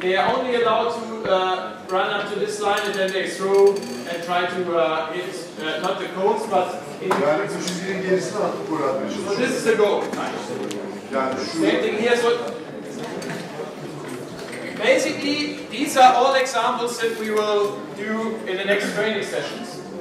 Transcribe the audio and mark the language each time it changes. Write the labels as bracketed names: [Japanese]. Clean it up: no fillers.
[English] They are only allowed to run up to this line and then they throw and try to hit not the cones but [Turkish] yani bu çizginin gerisine atıp gol atmaya çalışıyor. [English] So this is the goal. [Turkish] Yani şu [English] same thing here. So basically, these are all examples that we will do in the next training sessions.